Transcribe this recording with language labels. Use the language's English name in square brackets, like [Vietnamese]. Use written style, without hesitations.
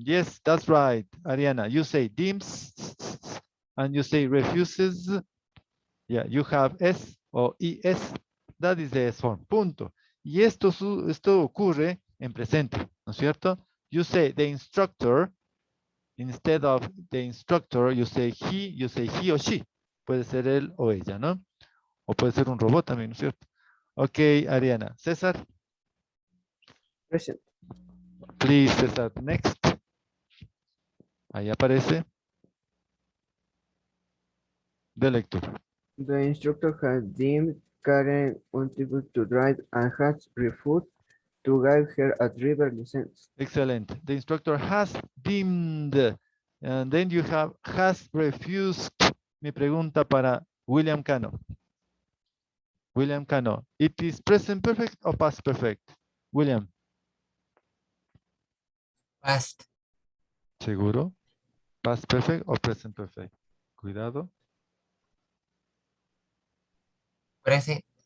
[English] Yes, that's right, Ariana. You say deems and you say refuses. Yeah, you have S o ES. That is the S form. Punto. [Spanish] Y esto ocurre en presente, ¿no es cierto? [English] You say the instructor. Instead of the instructor, you say he or she. [Spanish] Puede ser él o ella, ¿no? O puede ser un robot también, ¿no es cierto? Ok, Ariana. César. [English] Present. Please, César. Next. [Spanish] Ahí aparece. De lectura. [English] The instructor has deemed Karen unable to drive and has refused to give her a driver license. Excellent. The instructor has deemed. And then you have has refused. [Spanish] Mi pregunta para William Cano. William Cano. [English] It is present perfect or past perfect? [Spanish] William. [English] Past. [Spanish] ¿Seguro? [English] Past perfect o present perfect? [Spanish] Cuidado. [English] Present.